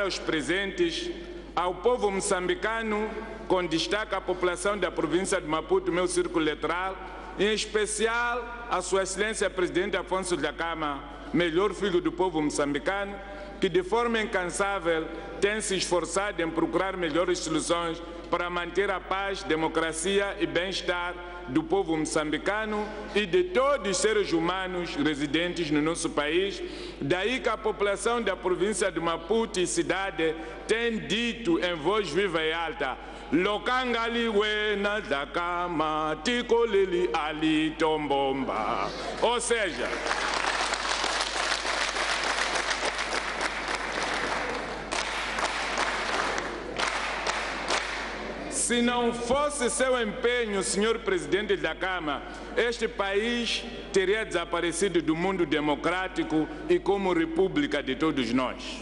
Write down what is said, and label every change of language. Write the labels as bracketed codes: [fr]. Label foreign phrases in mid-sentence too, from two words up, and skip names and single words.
[pt] aos presentes, ao povo moçambicano, com destaque à população da província de Maputo, meu círculo eleitoral, em especial a Sua Excelência Presidente Afonso Dhlakama, melhor filho do povo moçambicano, que de forma incansável tem se esforçado em procurar melhores soluções para manter a paz, democracia e bem-estar do povo moçambicano e de todos os seres humanos residentes no nosso país. Daí que a população da província de Maputo e cidade tem dito em voz viva e alta: [ts] Lokangali wena Dhlakama, tikoleli ali tombomba. [pt] Ou seja, se não fosse seu empenho, senhor presidente da Câmara, este país teria desaparecido do mundo democrático e como república de todos nós.